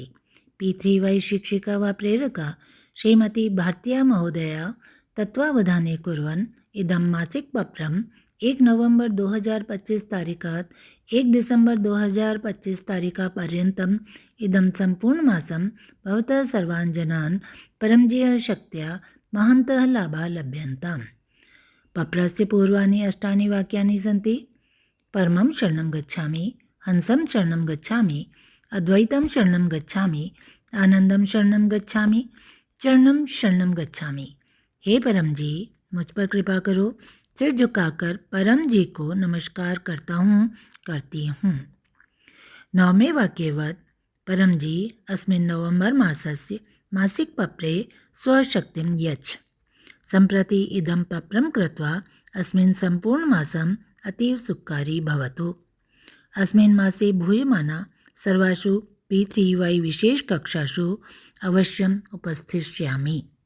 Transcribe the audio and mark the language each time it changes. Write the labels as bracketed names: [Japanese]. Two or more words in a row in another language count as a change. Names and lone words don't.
[Sanskrit] P3Y शिक्षिका वा प्रेरका श्रीमती भारतीया महोदया तत्त्वावधाने कुर्वन् इदं मासिक पत्रम् 1 नवम्बर् 2025 तारिकात् 1 डिसेम्बर् 2025 तारिकापर्यन्तम् इदं सम्पूर्णमासं भवतः सर्वान् जनान् परमजीय शक्त्या महन्तः लाभाः लभ्यन्ताम्। पत्रस्य पूर्वाणि 8 वाक्यानि सन्ति। परमं शरणं गच्छामि, हंसं शरणं गच्छामि, अद्वैतं शरणं गच्छामि, आनंदम शरणं गच्छामि, चरणं शरणं गच्छामि। [Hindi] हे परम जी, मुझ पर कृपा करो। सिर झुकाकर परम जी को नमस्कार करता हूँ, करती हूँ। [Sanskrit] 9वें वाक्यवत् परम जी अस्मिन् नवम्बर् मासस्य मासिक पत्रे स्वशक्तिं यच्छ। सम्प्रति इदं पत्रं कृत्वा अस्मिन् सम्पूर्णमासम् अतीव सुखकारी भवतु। अस्मिन् मासे भूयमाना सर्वासु P3Y विशेषकक्षासु अवश्यम् उपस्थिष्यामि।